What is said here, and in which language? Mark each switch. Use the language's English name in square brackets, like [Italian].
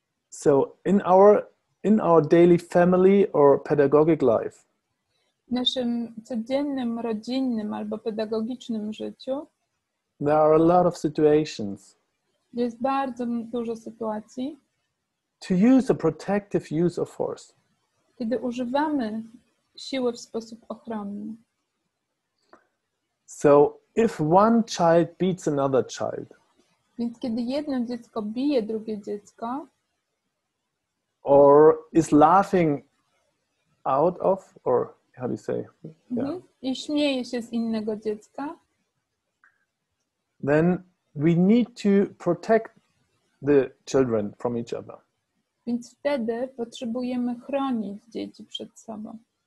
[English] So in our daily family or pedagogic life, [Polish] W naszym codziennym, rodzinnym albo pedagogicznym życiu [English] there are a lot of situations [Polish] jest bardzo dużo sytuacji, [English] to use a protective use of force. [Polish] kiedy używamy siły w sposób ochronny. [English] So if one child beats another child, [Polish] Więc kiedy jedno dziecko bije drugie dziecko, [English] or is laughing out of, or how do you say? Yeah. [Polish] I śmieje się z innego dziecka, [English] then we need to protect the children from each other. [Polish] więc wtedy potrzebujemy chronić dzieci przed sobą.